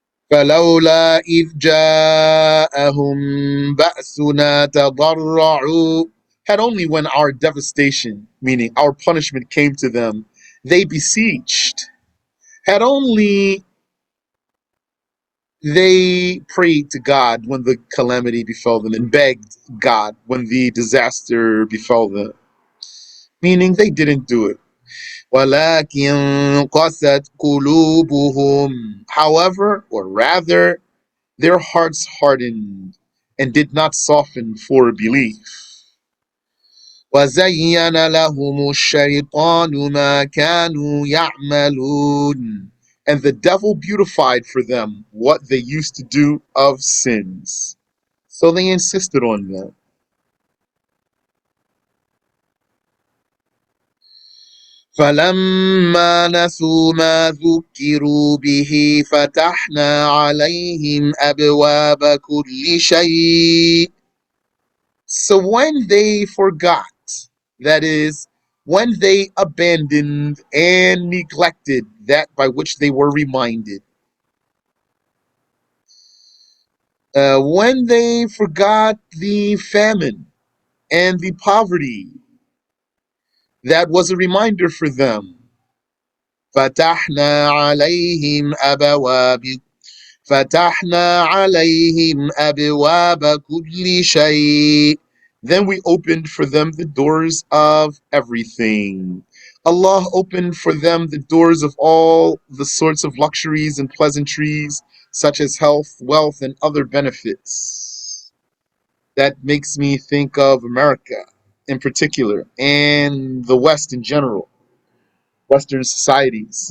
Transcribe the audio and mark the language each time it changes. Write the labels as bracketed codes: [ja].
[ar] فلولا إذ جاءهم بأسنا تضرعوا. [en] Had only when our devastation, meaning our punishment, came to them, they beseeched. Had only they prayed to God when the calamity befell them and begged God when the disaster befell them. Meaning they didn't do it. [ar] وَلَكِنْ قَسَتْ قُلُوبُهُمْ. [en] However, or rather, their hearts hardened and did not soften for belief. [ar] وَزَيَّنَ لَهُمُ الشَّيْطَانُ مَا كَانُوا يَعْمَلُونَ. [en] and the devil beautified for them what they used to do of sins. So they insisted on them. [ar] فلما نسوا ما ذكروا به فتحنا عليهم أبواب كل شيء. [en] So when they forgot, that is, when they abandoned and neglected that by which they were reminded, when they forgot the famine and the poverty, that was a reminder for them. [ar] فتحنا عليهم أبواب فتحنا عليهم أبواب كل شيء. [en] Then we opened for them the doors of everything. Allah opened for them the doors of all the sorts of luxuries and pleasantries, such as health, wealth, and other benefits. That makes me think of America in particular and the West in general, Western societies.